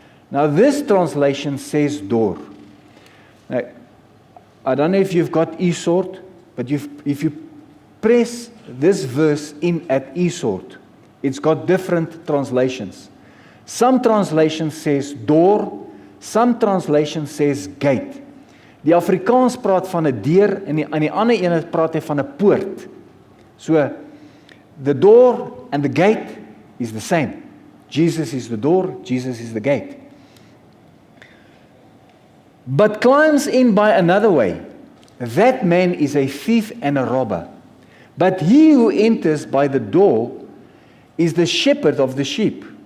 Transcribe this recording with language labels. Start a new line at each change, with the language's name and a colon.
English: Now this translation says door. Now, I don't know if you've got eSword, but if you press this verse in at eSword, it's got different translations. Some translation says door, some translation says gate.
Afrikaans: Die Afrikaans praat van 'n deur en aan die ander een praat hy van 'n poort.
English: So the door and the gate is the same. Jesus is the door, Jesus is the gate. But climbs in by another way. That man is a thief and a robber. But he who enters by the door is the shepherd of the sheep.